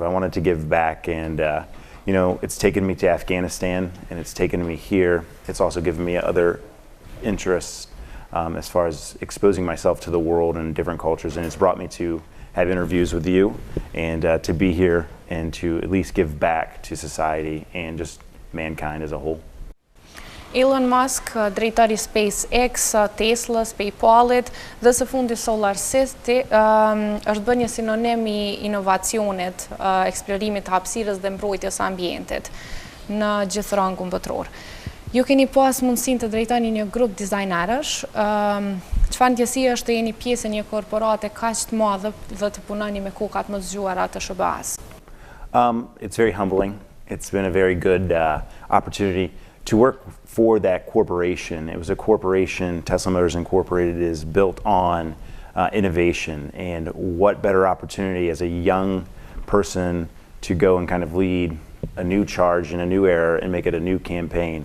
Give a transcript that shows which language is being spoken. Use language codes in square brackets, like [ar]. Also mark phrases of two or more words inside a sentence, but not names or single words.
[en] I wanted to give back, and it's taken me to Afghanistan, and it's taken me here. It's also given me other interests as far as exposing myself to the world and different cultures, and it's brought me to have interviews with you and to be here and to at least give back to society and just mankind as a whole. [sq] Elon Musk, drejtori SpaceX, Tesla, PayPalit dhe së fundi SolarCity është bërë një sinonim i inovacionit, eksplorimit të hapësirës dhe mbrojtjes së ambientit në gjithë rangun botror. Ju keni pas mundësinë të drejtoni një grup dizajnerësh, çfarë ndjesie është të jeni pjesë e një korporate kaq të madhe dhe të punoni me kokat më të zgjuara të SBA-s? [en] It's very humbling. It's been a very good opportunity to work for that corporation. It was a corporation, Tesla Motors Incorporated is built on innovation, and what better opportunity as a young person to go and kind of lead a new charge in a new era and make it a new campaign.